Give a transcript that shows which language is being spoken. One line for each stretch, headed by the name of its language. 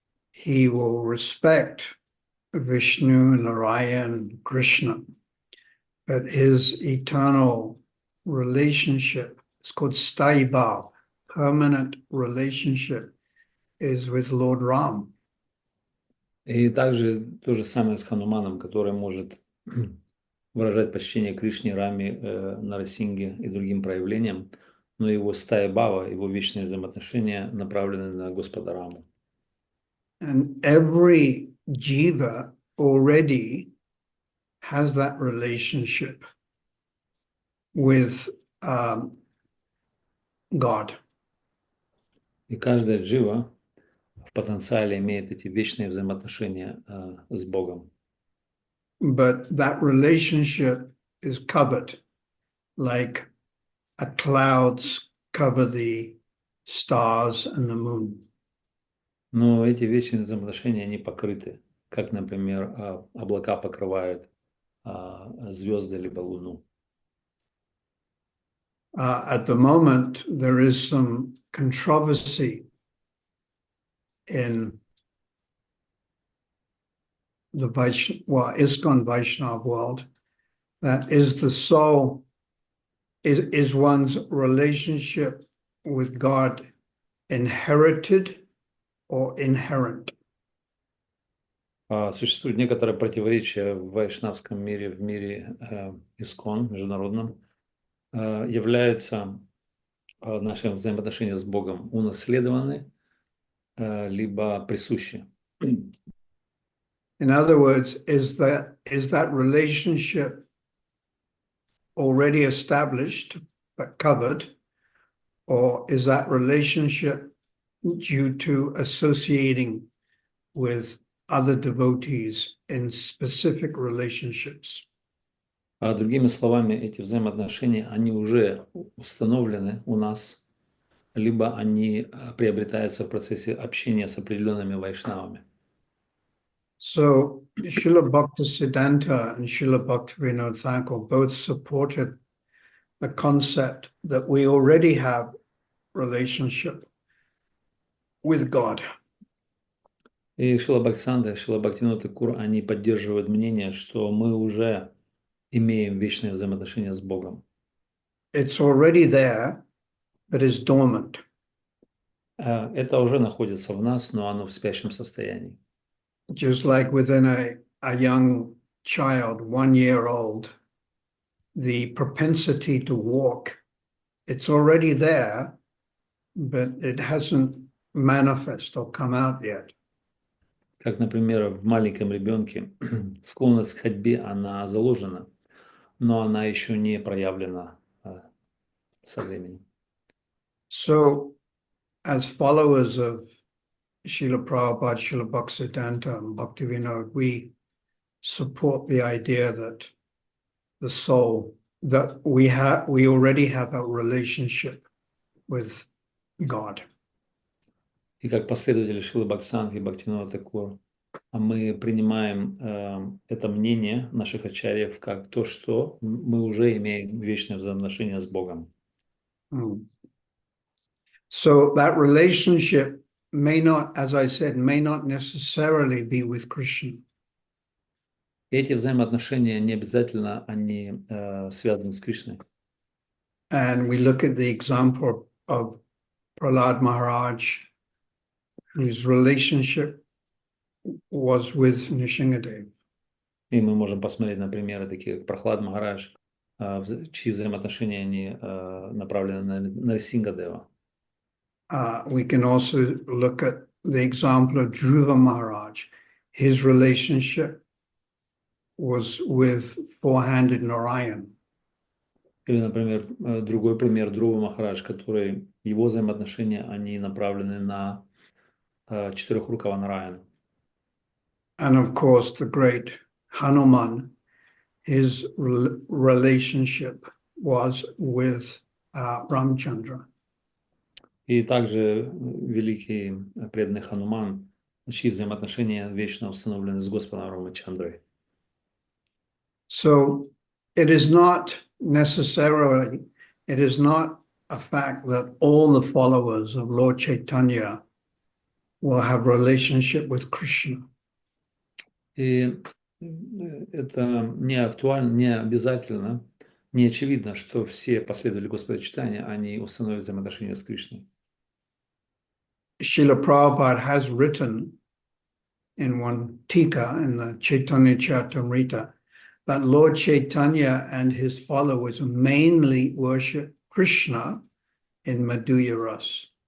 English: He will respect Vishnu, Narayan, Krishna, but his eternal relationship is called Sthayi Bhav, permanent relationship is with Lord Ram.
Russian: И также то же самое с Хануманом, который может выражать почтение Кришне, Раме, Нарасинге и другим проявлениям, но его стая Бава, его вечные взаимоотношения направлены на Господа Раму.
English: And every jiva already has that relationship with God.
Russian: И каждая джива в потенциале имеет эти вечные взаимоотношения с Богом.
English: But that relationship is covered, like a clouds cover the stars and the moon.
Russian: Но эти вечные взаимоотношения, они покрыты, как, например, облака покрывают звезды либо Луну.
English: At the moment, there is some controversy in the ISKCON Vaishnav world, that is the soul, is one's relationship with God inherited or inherent?
Russian: Существует некоторое противоречие в вайшнавском мире, в мире ИСККОН, международном. Являются наши взаимоотношения с Богом унаследованы, либо присущи.
English: In other words, is that relationship already established but covered, or is that relationship due to associating with other devotees in specific relationships?
Russian: Другими словами, эти взаимоотношения, они уже установлены у нас, либо они приобретаются в процессе общения с определенными вайшнавами.
English: So Srila Bhaktisiddhanta and Srila Bhaktivinoda Thakur both supported the concept that we already have relationship with God.
Russian: И Шрила Бхактисиданта и Шрила Бхактивинода Тхакур, они поддерживают мнение, что мы уже имеем вечные взаимоотношения с Богом.
English: It's already there, but it's dormant.
Russian: Это уже находится в нас, но оно в спящем состоянии.
English: Just like within a young child, 1 year old, the propensity to walk, it's already there, but it hasn't manifest or come out yet.
Russian: Как, например, в маленьком ребенке склонность к ходьбе, она заложена, но она еще не проявлена со временем.
English: So, as followers of Srila Prabhupada, Srila Bhaktisiddhanta, and Bhaktivinoda, we support the idea that the soul, that we already have a relationship with God.
Russian: И как последователи Шрилы Бхактисиданты и Бхактивинода Тхакур, мы принимаем это мнение наших ачарьев как то, что мы уже имеем вечное взаимоотношение с Богом.
English: So that relationship may not, as I said, may not necessarily be with Krishna.
Russian: Эти взаимоотношения не обязательно они связаны с Кришной.
English: And we look at the example of Prahlad Maharaj, whose relationship was with Nrsimhadev.
Russian: И мы можем посмотреть на примеры такие, как Прохлад Махарадж, чьи взаимоотношения они направлены на Нарисингадева.
English: We can also look at the example of Dhruva Maharaj. His relationship was with four-handed Narayan.
Russian: Или, например, другой пример Друва Махарадж, который его взаимоотношения, они направлены на четырехрукого Нараяна.
English: And of course, the great Hanuman, his relationship was with Ramchandra.
Russian: И также великий преданный Хануман, чьи взаимоотношения вечно установлены с Господом Рамачандрой.
English: So it is not necessarily, it is not a fact that all the followers of Lord Chaitanya will have relationship with Krishna.
Russian: И это не актуально, не обязательно, не очевидно, что все последователи Господа Чайтаньи, они установят взаимоотношения с Кришной.
English: Srila Prabhupada has written in one tika in the Chaitanya Charitamrita that Lord Chaitanya and his followers mainly worship Krishna in Madhurya Ras.